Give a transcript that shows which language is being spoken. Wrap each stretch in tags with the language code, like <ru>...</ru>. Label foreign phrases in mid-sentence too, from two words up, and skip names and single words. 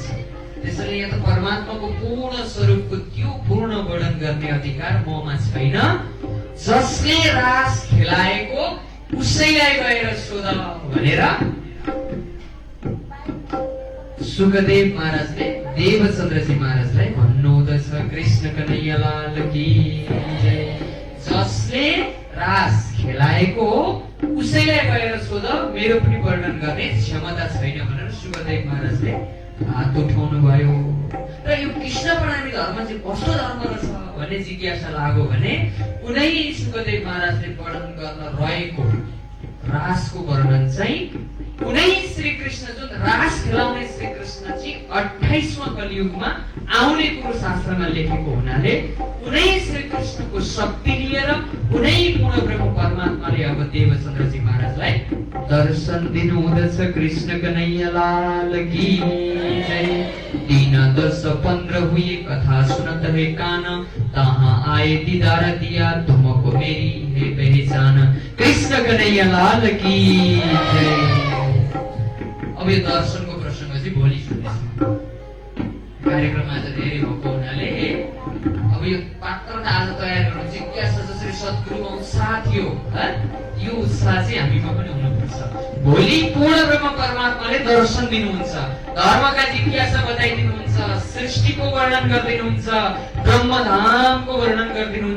<ne>त्यसैले यहाँ त परमात्माको पूर्ण स्वरूपको त्यो पूर्ण वर्णन गर्ने अधिकार ममा छैन। जसले रास खेलाएको उसैलाई गएर सोध भनेर सुखदेव महाराजले देवचन्द्रजी महाराजलाई भन्नुहुँदछ।</ne> <hi>कृष्ण कन्हैया लाल की जय।</hi> <ne>जसले रास खेलाएको उसैलाई गएर सोध, मेरो पनि वर्णन गर्ने क्षमता छैन भनेर सुखदेव महाराजले हात उठाउनु भयो। र यो कृष्ण प्रणामी धर्म चाहिँ कस्तो धर्म रहेछ भन्ने जिज्ञासा लाग्यो भने कुनै सुखदेव महाराजले वर्णन गर्न रहेको रासको वर्णन चाहिँ कुनै श्रीकृष्ण जुन रास खेलाउने श्रीकृष्ण चाहिँ 28वां कलियुगमा आउने कुरो शास्त्रमा लेखेको हुनाले कुनै श्रीकृष्णको शक्ति लिएर कुनै पूर्ण ब्रह्म परमात्माले अब देवचन्द्रजी महाराजलाई दर्शन दिनुहुँदछ।</ne> <hi>कृष्ण कन्हैया लाल की जय। 3, 10, 15 हुई कथा सुनत है कान, तहाँ आए दीदार दिया तुमको मेरी है पहचान। कृष्ण कन्हैया लाल की जय।</hi> <ne>अब यो दर्शनको प्रसङ्ग चाहिँ भोलि सुन्नेछौँ। कार्यक्रम आज धेरै भएको हुनाले अब यो पात्रता आज तयार गर्नु जिज्ञासा जसरी सद्गुरुको उत्साह थियो, यो उत्साह चाहिँ हामीमा पनि हुनुपर्छ। भोलि पूर्ण ब्रह्म परमात्माले दर्शन दिनुहुन्छ, धर्मका जिज्ञासा बताइदिनुहुन्छ, सृष्टिको वर्णन गरिदिनुहुन्छ, ब्रह्मधामको वर्णन गरिदिनुहुन्छ।</ne>